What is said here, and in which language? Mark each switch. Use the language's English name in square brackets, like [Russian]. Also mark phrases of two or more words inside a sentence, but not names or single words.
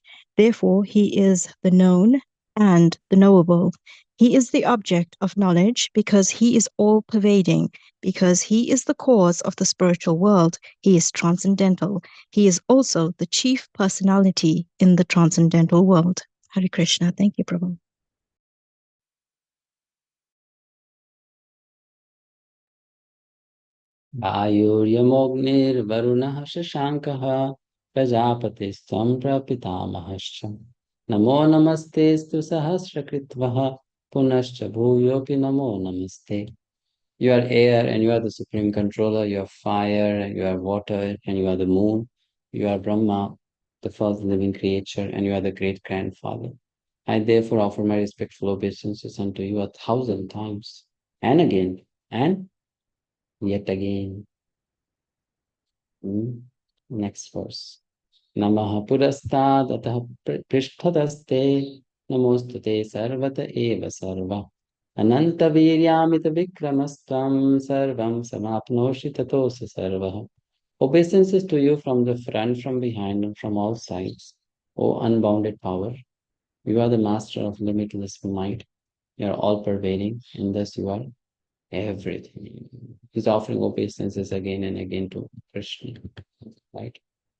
[English] Therefore, He is the known and the knowable. He is the object of knowledge because He is all-pervading, because He is the cause of the spiritual world. He is transcendental. He is also the chief personality in the transcendental world. [Sanskrit] हरे कृष्ण. [English] Thank you, Prabhu. [Sanskrit] आयुर्यमोऽग्निर्वरुणः शशाङ्कः प्रजापतिस्त्वं प्रपितामहश्च नमो नमस्तेऽस्तु सहस्रकृत्वः पुनश्च भूयोऽपि नमो नमस्ते. [English] You are air and you are the supreme controller. You are fire and you are water and you are the moon. You are Brahma, the first living creature, and you are the great grandfather. I therefore offer my respectful obeisances unto you 1,000 times and again and yet again. Next verse. [Sanskrit] नमः पुरस्तात् अथ पृष्ठतस्ते नमोऽस्तु ते सर्वत एव सर्व. अनन्त वीर्यामित विक्रमस्त्वं सर्वं समाप्नोषि ततोऽसि सर्वः. [English] Obeisances to you from the front, from behind, and from all sides. O unbounded power, you are the master of limitless might. You are all-pervading, and thus you are everything. He's offering obeisances again and again to Krishna, right?